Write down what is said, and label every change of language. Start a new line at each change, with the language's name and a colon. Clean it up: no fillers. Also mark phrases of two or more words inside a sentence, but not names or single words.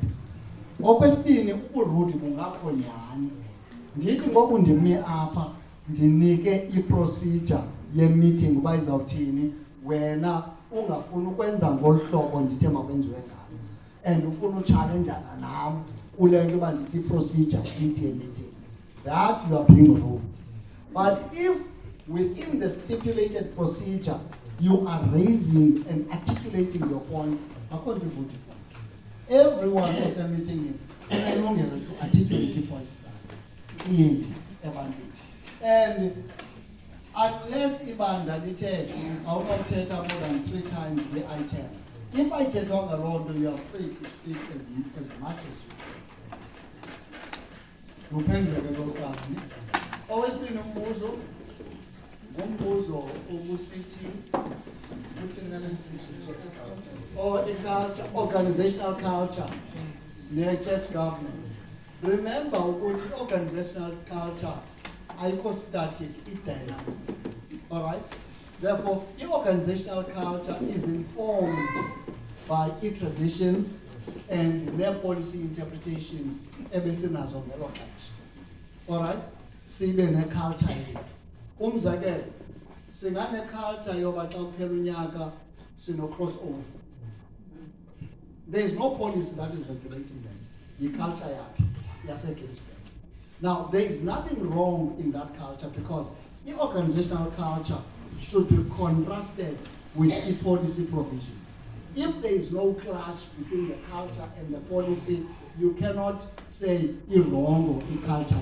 Xhosa: Okwesibini, uburude bungakho nyhani. Ndithi ngoku ndimi apha ndinike i-procedure ye-meeting uba izawuthini, wena ungafuni ukwenza ngolu hlobo ndithe makwenziwe ngalo and ufuna uchallenjana nam kule nto uba ndithi i-procedure ithi ye-meeting,
English: that you are being rude. But if within the stipulated procedure you are raising and articulating your points,
Xhosa: akho nto ivuthwa. Everyone osemeeting unelungelo
English: to articulate
Xhosa: i-points zakhe ebantwini. And unless ibandla lithethe awunokuthetha
English: more than 3 times the item. If I take on alone, you are free to speak as much as you.
Xhosa: Luphenduleke lokuqala. Owesibini umbuzo, ngumbuzo obusithi uthini ngale or culture,
English: organizational culture, near church governance. Remember ukuthi organizational culture ayikho static, it's dynamic. All right? Therefore, your organizational culture is informed by its traditions and their policy interpretations
Xhosa: ebesinazo ngelo xesha.
English: All right?
Xhosa: Sibe ne-culture yethu. Umzekelo, singane-culture yoba xa kuphela unyaka sino-crossover.
English: There is no policy that is regulating that.
Xhosa: Yi-culture yakhe yaseGinsberg.
English: Now, there is nothing wrong in that culture because the organizational culture should be contrasted with the policy provisions. If there is no clash between the culture and the policy, you cannot say it's wrong or the culture.